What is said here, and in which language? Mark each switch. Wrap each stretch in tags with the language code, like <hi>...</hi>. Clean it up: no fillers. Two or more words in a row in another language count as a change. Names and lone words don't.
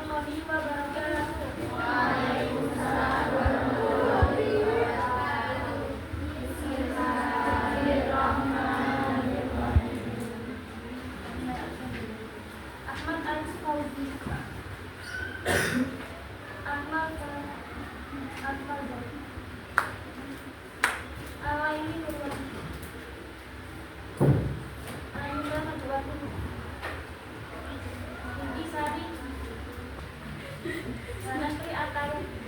<ar>ورحمة الله وبركاته. وعليكم السلام ورحمة الله وبركاته. بسم الله الرحمن الرحيم. Ahmad Al-Fauzi. Ahmad Alaini Nurwati. Ainda Najwati. Intisari. Sanastri Ataru.</ar>